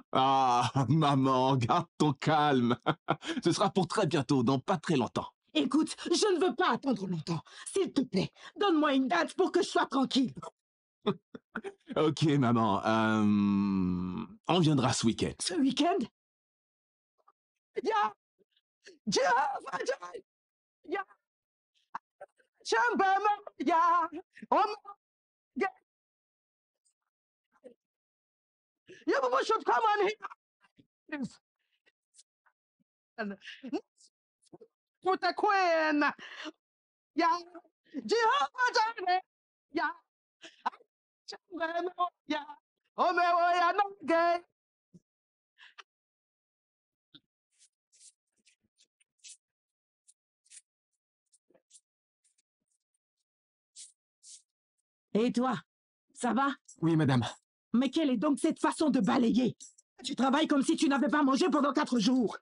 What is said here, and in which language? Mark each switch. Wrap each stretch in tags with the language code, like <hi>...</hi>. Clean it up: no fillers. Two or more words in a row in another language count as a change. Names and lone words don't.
<fr>Ah, maman, garde ton calme. Ce sera pour très bientôt, dans pas très longtemps. Écoute, je ne veux pas attendre longtemps. S'il te plaît, donne-moi une date pour que je sois tranquille. Ok, maman. On viendra ce week-end. Ce week-end? Ya! Jehovah Jireh! Ya! Shambama! Ya! Ya!</fr> <en>You people should come on here. Put the queen. Ya! Jehovah Jireh! Ya! Shambama! Ya! Omewa no gay.</en> <fr>Et toi, ça va? Oui, madame. Mais quelle est donc cette façon de balayer? Tu travailles comme si tu n'avais pas mangé pendant 4 jours.</fr>